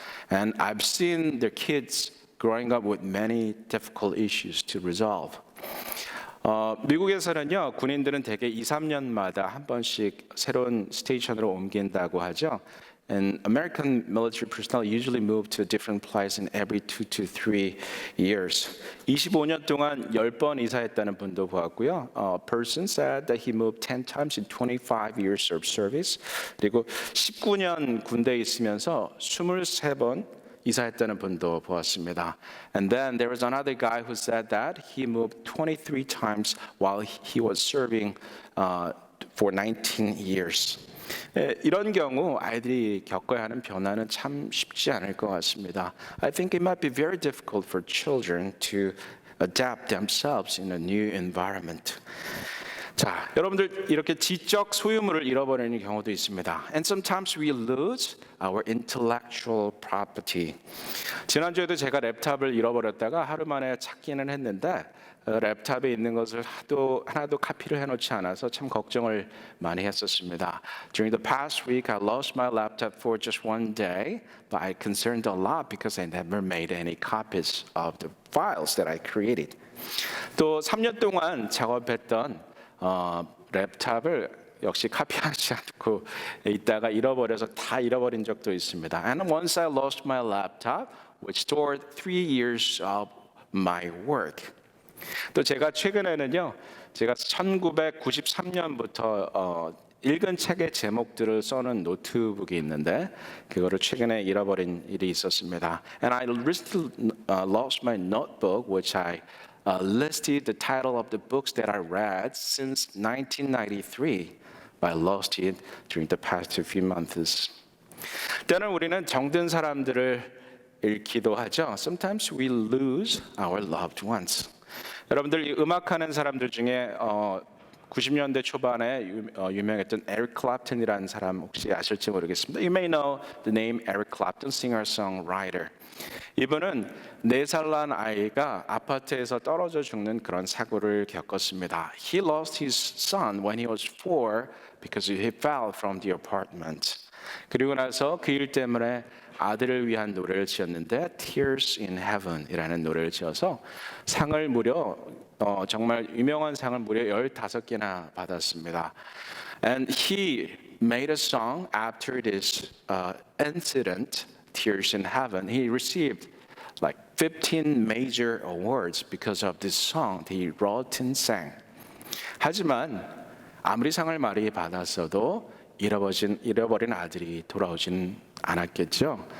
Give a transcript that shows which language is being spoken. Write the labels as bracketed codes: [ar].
[en] And I've seen their kids growing up with many difficult issues to resolve. [ko] 미국에서는요, 군인들은 대개 2, 3년마다 한 번씩 새로운 스테이션으로 옮긴다고 하죠. [en] And American military personnel usually move to a different place in every 2 to 3 years. [ko] 25년 동안 10번 이사했다는 분도 보았고요. [en] A person said that he moved 10 times in 25 years of service. [ko] 그리고 19년 군대에 있으면서 23번 이사했다는 분도 보았습니다. [en] And then there was another guy who said that he moved 23 times while he was serving for 19 years. [ko] 이런 경우 아이들이 겪어야 하는 변화는 참 쉽지 않을 것 같습니다. [en] I think it might be very difficult for children to adapt themselves in a new environment. [ko] 자, 여러분들 이렇게 지적 소유물을 잃어버리는 경우도 있습니다. [en] And sometimes we lose our intellectual property. [ko] 지난주에도 제가 랩탑을 잃어버렸다가 하루 만에 찾기는 했는데 랩탑에 있는 것을 하나도 카피를 해놓지 않아서 참 걱정을 많이 했었습니다. [en] During the past week, I lost my laptop for just one day, but I concerned a lot because I never made any copies of the files that I created. [ko] 또 3년 동안 작업했던 랩탑을 역시 카피하지 않고 있다가 잃어버려서 다 잃어버린 적도 있습니다. [en] And once I lost my laptop, which stored 3 years of my work. [ko] 또 제가 최근에는요, 제가 1993년부터 읽은 책의 제목들을 써는 노트북이 있는데 그거를 최근에 잃어버린 일이 있었습니다. [en] And I recently lost my notebook, which I listed the title of the books that I read since 1993, but I lost it during the past few months. [ko] 때는 우리는 정든 사람들을 잃기도 하죠. [en] Sometimes we lose our loved ones. [ko] 여러분들 음악하는 사람들 중에 90년대 초반에 유명했던 에릭 클랩튼이라는 사람 혹시 아실지 모르겠습니다. [en] You may know the name Eric Clapton, singer-songwriter. [ko] 이분은 4살 난 아이가 아파트에서 떨어져 죽는 그런 사고를 겪었습니다. [en] He lost his son when he was 4 because he fell from the apartment. [ko] 그리고 나서 그 일 때문에 아들을 위한 노래를 지었는데 Tears in Heaven이라는 노래를 지어서 상을 무려 정말 유명한 상을 무려 15개나 받았습니다. [en] And he made a song after this incident, Tears in Heaven. He received like 15 major awards because of this song he wrote and sang. [ko] 하지만 아무리 상을 많이 받았어도 잃어버린 아들이 돌아오진 않았겠죠.